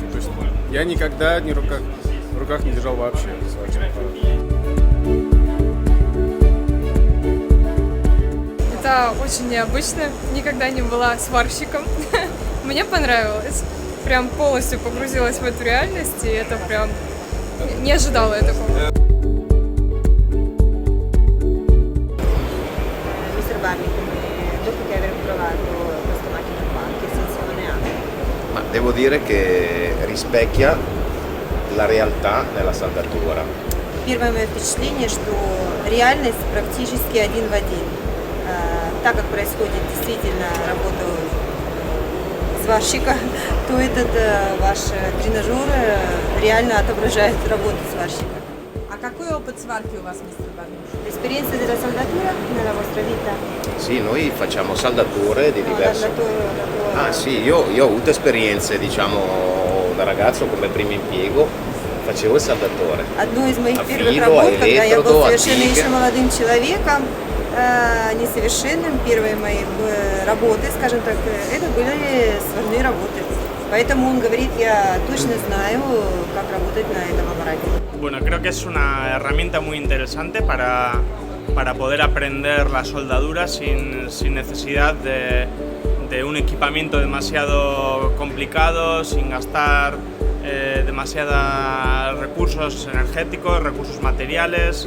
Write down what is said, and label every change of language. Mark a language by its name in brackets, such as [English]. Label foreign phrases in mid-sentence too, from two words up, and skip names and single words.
[Russian] То есть я никогда в руках не держал вообще сварочный аппарат. Это очень необычно, никогда не была сварщиком. Мне понравилось. Прям полностью погрузилась в эту реальность, и это прям не ожидала я такого. [Italian] Ma devo dire che rispecchia la realtà nella saldatura. [Russian] Первое мое впечатление, что реальность практически один в один. Так как происходит действительно работа сварщика, то этот ваш тренажер реально отображает работу сварщика. А какой опыт сварки у вас, мистер Барнуш? [Italian] L'esperienza della saldatura nella vostra vita? Sì, noi facciamo saldature di diverso. Ah sì, io ho avuto esperienze, diciamo, da ragazzo come primo impiego, facevo il saldatore. [Russian] Одно из моих [Italian] A [Russian] первых [Italian] filo, [Russian] работ, [Italian] a [Russian] когда я [Italian] elettrodo, [Russian] был [Italian] a [Russian] совершенно [Italian] tighe. [Russian] еще молодым человеком, несовершенным, первые мои работы, скажем так, это были сварные работы. Поэтому он говорит, я точно знаю, как работать на этом аппарате. [Spanish] Bueno, creo que es una herramienta muy interesante para poder aprender la soldadura sin necesidad de un equipamiento demasiado complicado, sin gastar demasiados recursos energéticos, recursos materiales.